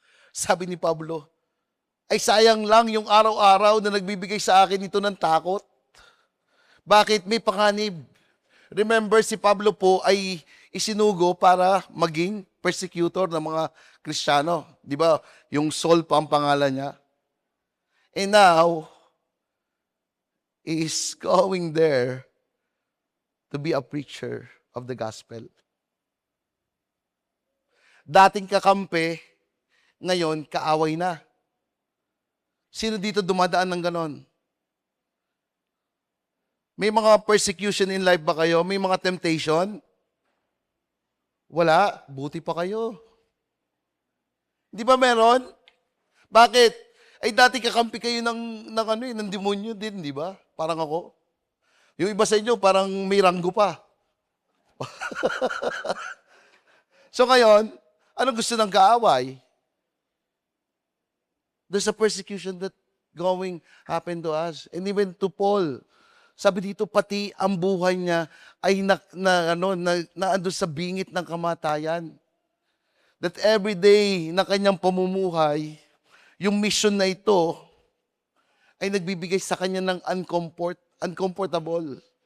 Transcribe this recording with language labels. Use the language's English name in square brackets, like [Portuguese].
[Filipino] Sabi ni Pablo, ay sayang lang yung araw-araw na nagbibigay sa akin ito ng takot. Bakit? May panganib. Remember, si Pablo po ay isinugo para maging persecutor ng mga Kristiyano. Di ba? Yung Saul pa ang pangalan niya. [English] And now, he is going there to be a preacher of the gospel. [Filipino] Dating kakampi, ngayon kaaway na. Sino dito dumadaan ng ganon? May mga persecution [English] in life [Filipino] ba kayo? May mga temptation? Wala. Buti pa kayo. Di ba meron? Bakit? Ay dati kakampi kayo ng demonyo din, di ba? Parang ako. Yung iba sa inyo, parang may ranggo pa. So ngayon, anong gusto ng kaaway? [English] There's a persecution that going happen to us. And even to Paul, [Filipino] sabi dito, pati ang buhay niya ay naandun sa bingit ng kamatayan. [English] That every day [Filipino] na kanyang pamumuhay, yung mission na ito ay nagbibigay sa kanya ng uncomfortable.